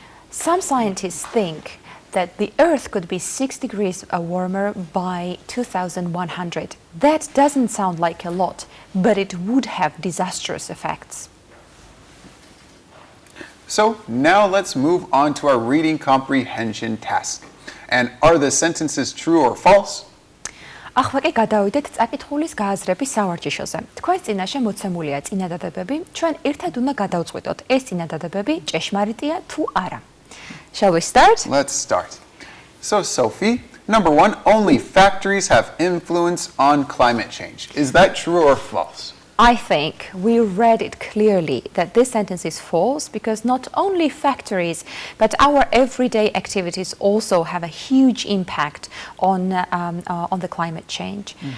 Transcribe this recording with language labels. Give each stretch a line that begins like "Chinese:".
English: Some scientists think that the Earth could be 6 degrees warmer by 2100. That doesn't sound like a lot, but it would have disastrous effects. So now let's move on to our reading comprehension task. And are the sentences true or false?
Georgian: ახლა კი გადავიდეთ წაკითხulis გააზრების სავარჯიშოზე. თქვენს წინაშე მოცემულია წინადადებები, ჩვენ ერთად უნდა გადავწყვიტოთ, ეს წინადადებები ჭეშმარიტია თუ არა.
English: Shall we start? Let's start. So Sophie, number 1, only factories have influence on climate change. Is that true or false? I think we read it clearly that this sentence is false because not only factories but our everyday activities also have a huge impact on the climate change.